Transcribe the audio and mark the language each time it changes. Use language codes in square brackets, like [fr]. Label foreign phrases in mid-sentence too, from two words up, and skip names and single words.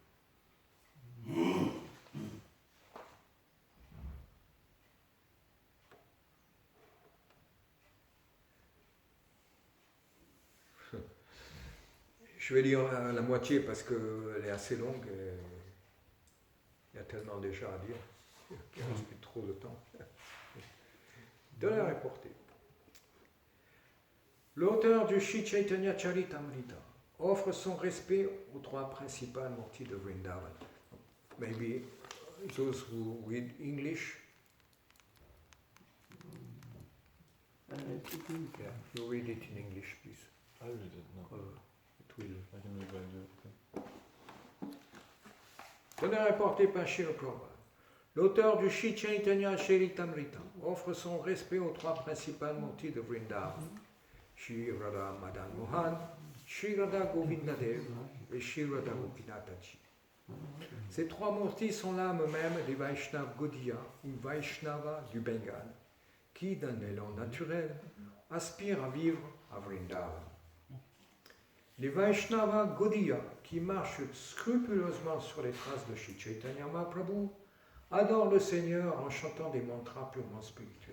[fr] Je vais lire la moitié parce qu'elle est assez longue et il y a tellement déjà à dire qu'il ne reste plus trop de temps. Donné rapporté. L'auteur du Sri Chaitanya Charitamrita offre son respect aux trois principales murtis de Vrindavan. [en] Maybe those who read English, yeah, you read it in English, please. I read it now. It will. I can read by you. [fr] Donné rapporté par Srila Prabhupada. L'auteur du Sri Chaitanya Charitamrita offre son respect aux trois principales murtis de Vrindavan. Shri Radha Madan Mohan, Shri Radha Govinda Dev et Shri Radha Gopinathaji. Ces trois murtis sont l'âme même des Vaishnava Gaudiya ou Vaishnava du Bengale, qui, d'un élan naturel, aspirent à vivre à Vrindavan. Les Vaishnava Gaudiya, qui marchent scrupuleusement sur les traces de Shri Chaitanya Mahaprabhu, adorent le Seigneur en chantant des mantras purement spirituels.